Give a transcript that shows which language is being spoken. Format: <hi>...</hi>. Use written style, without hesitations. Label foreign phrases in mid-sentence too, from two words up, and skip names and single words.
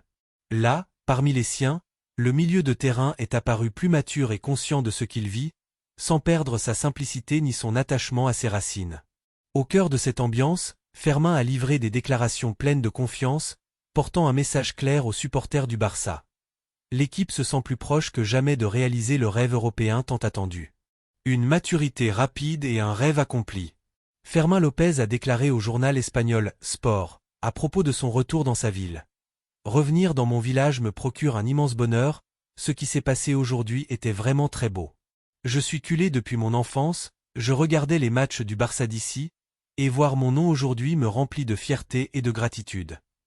<fr>Là, parmi les siens, le milieu de terrain est apparu plus mature et conscient de ce qu'il vit, sans perdre sa simplicité ni son attachement à ses racines. Au cœur de cette ambiance, Fermín a livré des déclarations pleines de confiance, portant un message clair aux supporters du Barça. L'équipe se sent plus proche que jamais de réaliser le rêve européen tant attendu. Une maturité rapide et un rêve accompli. Fermín López a déclaré au journal espagnol Sport, à propos de son retour dans sa ville. Revenir dans mon village me procure un immense bonheur, ce qui s'est passé aujourd'hui était vraiment très beau. Je suis culé depuis mon enfance, je regardais les matchs du Barça d'ici, et voir mon nom aujourd'hui me remplit de fierté et de gratitude.</fr>